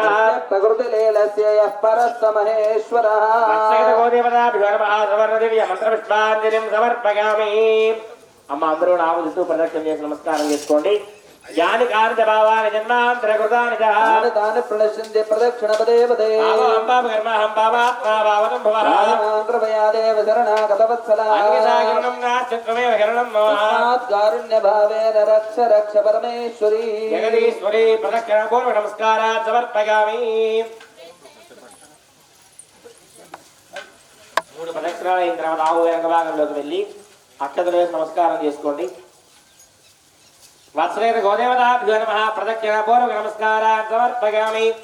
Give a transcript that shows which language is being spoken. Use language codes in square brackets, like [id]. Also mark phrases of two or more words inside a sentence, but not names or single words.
[sa] प्रकृतिलीलस्य यः परः महेश्वरः गोदेवताभ्यो नमः सवर्णदिव्य మంత్రపుష్పాంజలిం సమర్పయామి [te] అమ్మ అందరూ నామదిస్తూ ప్రదక్షిణ చేసి నమస్కారం చేసుకోండి [sa] యాని కాని భావాని జన్మాంతర కృతాని तानि तानि प्रणश्यन्ते प्रदक्षिणपदे पदे कृपया देव शरणागतवत्सला तस्मात् कारुण्यभावेन रक्ष रक्ष परमेश्वरी జగదీశ్వరి ప్రదక్షిణ పూర్వ నమస్కారాన్ని సమర్పయామి [te] మూడు ప్రదక్షిణాలు అయిన తర్వాత ఆవు వెనక భాగంలోకి వెళ్ళి అక్షతలు వేసి నమస్కారం చేసుకోండి [sa] వత్సలేత గోదేవతాభ్యో నమః ప్రదక్షిణ పూర్వ నమస్కారాన్ని సమర్పయామి